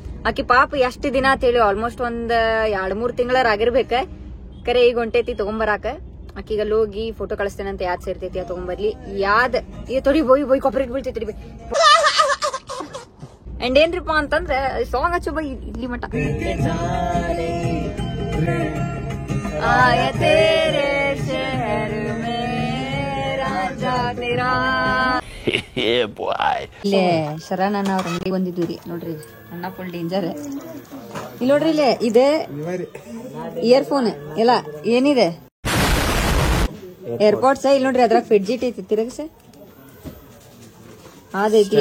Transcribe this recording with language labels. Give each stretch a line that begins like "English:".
Kannada: ಆಕಿ ಪಾಪ ಎಷ್ಟ್ ದಿನ ಅಂತೇಳಿ ಆಲ್ಮೋಸ್ಟ್ ಒಂದ್ 2-3 ತಿಂಗಳಾರ ಆಗಿರ್ಬೇಕ. ಕರೆ ಈಗ ಹೊಂಟೈತಿ ತಗೊಂಬರಾಕ. ಆಕಿಗ ಹೋಗಿ ಫೋಟೋ ಕಳಿಸ್ತೇನಂತ ಯಾದ್ ಸೇರ್ತೈತಿ ಅದ್ ತಗೊಂಬರ್ಲಿ. ಯಾದ್ ತೊಡಿ ಬೋಯ್ ಕೊಬ್ಬರಿಗೆ ಬೀಳ್ತೈತಿ. ಅಂಡ್ ಏನ್ರಿಪಾ ಅಂತಂದ್ರ ಸಾಂಗ್ ಹಚ್ಚು ಬೈ ಇಲ್ಲಿ ಮಟ.
Hindi: आया तेरे शहर में रांझा तेरा.
Kannada: ಇಲ್ಲೇ ಶರಣ್ ಅಣ್ಣ ಅವ್ರ ಅಂಗಡಿ ಬಂದಿದ್ವಿ ನೋಡ್ರಿ. ಅಣ್ಣ ಫುಲ್ ಡೇಂಜರ್. ಇಲ್ಲಿ ನೋಡ್ರಿ ಇಲ್ಲೇ ಇದೆ ಇಯರ್ಫೋನ್ ಎಲ್ಲ ಏನಿದೆ ಏರ್ಪೋರ್ಟ್ಸ್. ಇಲ್ಲಿ ನೋಡ್ರಿ ಅದ್ರಾಗ ಫಿಡ್ಜಿಟ್ ಐತಿ ತಿರಗಸ ಅದೈತಿ.